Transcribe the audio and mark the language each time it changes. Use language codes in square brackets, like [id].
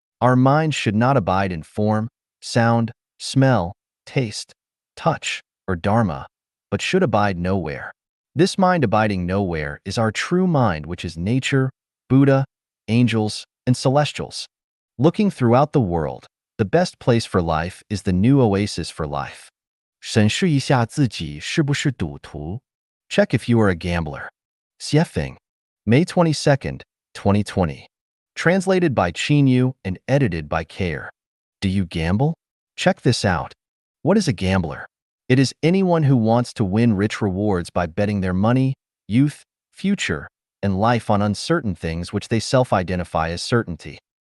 [en] Our minds should not abide in form, sound, smell, taste, touch, or dharma, but should abide nowhere. This mind abiding nowhere is our true mind, which is nature, Buddha, angels, and celestials. Looking throughout the world, the best place for life is the new oasis for life. [zh] 审视一下自己是不是赌徒. [en] Check if you are a gambler. Xiefeng, May 22nd, 2020. Translated by Chinyu and edited by Care. Do you gamble? Check this out. What is a gambler? It is anyone who wants to win rich rewards by betting their money, youth, future, and life on uncertain things which they self-identify as certainty.